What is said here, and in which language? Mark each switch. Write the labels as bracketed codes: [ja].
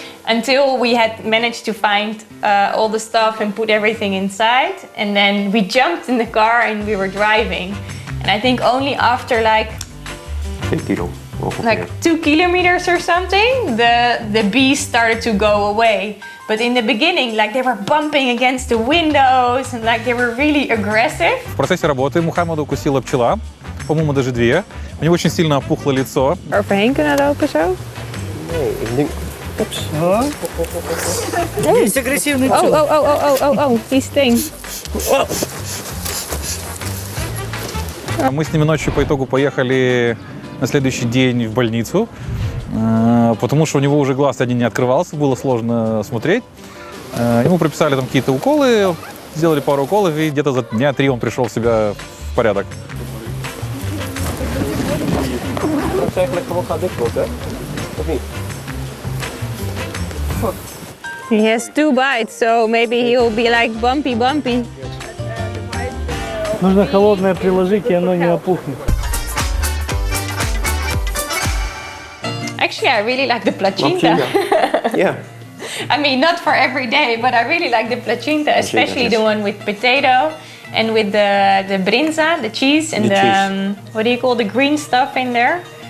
[en] Until we had managed to find all the stuff and put everything inside, and then we jumped in the car and we were driving. And I think only after like 2 kilometers or something, the bees started to go away. But in the beginning, like they were bumping against the windows and like they were really aggressive. [ru] В процессе работы Мухаммеда укусила пчела, по-моему, даже 2. У него очень сильно опухло лицо. [nl] Overheen kunnen lopen zo? Nee, ik denk... Oeps. [ru] Есть агрессивный пчел. [en] Oh, these things. [ru] Мы с ними ночью по итогу поехали на следующий день в больницу, потому что у него уже глаз один не открывался, было сложно смотреть. Ему прописали там какие-то уколы, сделали пару уколов, и где-то за дня 3 он пришел в себя в порядок. [nl] Dat is eigenlijk gewoon gaat dicht worden, of niet? [en] He has 2 bites, so maybe he'll be like bumpy. [ru] Нужно холодное приложить, и оно не опухнет. [en] Actually, I really like the placenta. [nl] Ja. [en] I mean, not for every day, but I really like the placenta, especially the one with potato and with the brinza, the cheese, and the what do you call the green stuff in there.